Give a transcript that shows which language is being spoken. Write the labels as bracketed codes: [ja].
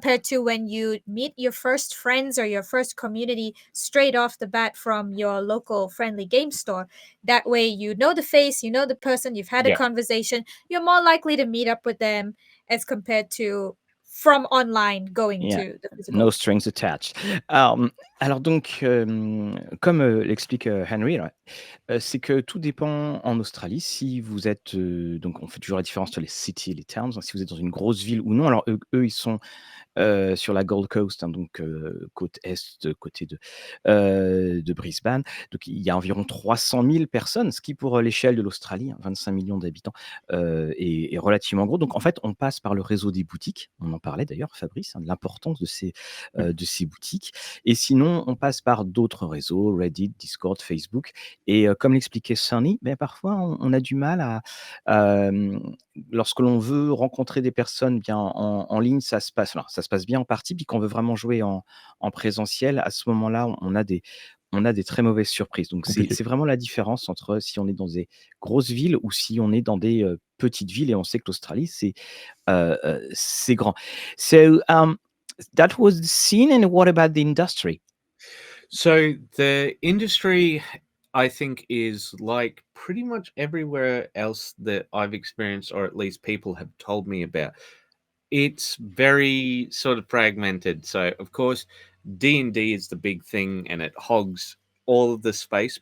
[en] compared to when you meet your first friends or your first community straight off the bat from your local friendly game store. That way, you know the face, you know the person, you've had a yeah. conversation, you're more likely to meet up with them as compared to from online going Yeah. to the No physical. strings attached. [fr] Alors donc, comme l'explique Henry, là, c'est que tout dépend en Australie. Si vous êtes, donc on fait toujours la différence entre les cities et les towns, hein. Si vous êtes dans une grosse ville ou non, alors eux ils sont sur la Gold Coast, hein, donc côte est, côté de Brisbane. Donc il y a environ 300 000 personnes, ce qui pour l'échelle de l'Australie, hein, 25 millions d'habitants, est relativement gros. Donc en fait, on passe par le réseau des boutiques. On en parlait d'ailleurs, Fabrice, hein, de l'importance de ces boutiques. Et sinon, on passe par d'autres réseaux, Reddit, Discord, Facebook. Et comme l'expliquait Sunny, ben, parfois on a du mal lorsque l'on veut rencontrer des personnes bien en ligne, ça se passe bien en partie, puis qu'on veut vraiment jouer en présentiel, à ce moment-là, on a des très mauvaises surprises. Donc Compliqué. c'est vraiment la différence entre si on est dans des grosses villes ou si on est dans des, petites villes, et on sait que l'Australie, c'est grand. [en] So, that was the scene, and what about the industry? So the industry, I think, is like pretty much everywhere else that I've experienced, or at least people have told me about. It's very sort of fragmented. So of course, D&D is the big thing, and it hogs all of the space.